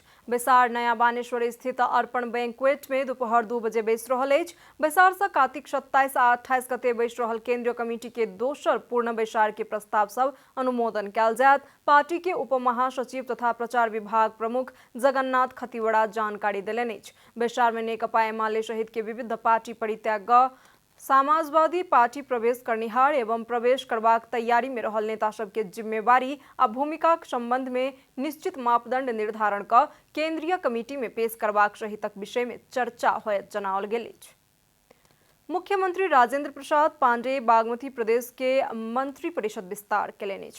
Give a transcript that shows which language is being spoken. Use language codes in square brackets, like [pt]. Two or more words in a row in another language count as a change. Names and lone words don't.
[mai] बैसार नया बानेश्वर स्थित अर्पण बैंक्वेट में दोपहर 2 बजे बैस रहल अछि। बैसार से कार्तिक 27 आ 28 गते बैस रहल केंद्रीय कमिटी के दोसर पूर्ण बैसार के प्रस्ताव सब अनुमोदन कयल जायत। पार्टी के उप महासचिव तथा प्रचार विभाग प्रमुख जगन्नाथ खतिवड़ा जानकारी देलनि अछि। बैसार में नेकपा एमाले सहित के विविध पार्टी परित्याग समाजवादी पार्टी प्रवेश करनिहार एवं प्रवेश करबाक तैयारी में रहल नेता सबके जिम्मेवारी आ भूमिका संबंध में निश्चित मापदंड निर्धारण क केंद्रीय कमिटी में पेश करबाक सहितक विषय में चर्चा होयत जनाओल गेल अछि। मुख्यमंत्री राजेंद्र प्रसाद पांडेय बागमती प्रदेश के मंत्री परिषद विस्तार केलनि अछि।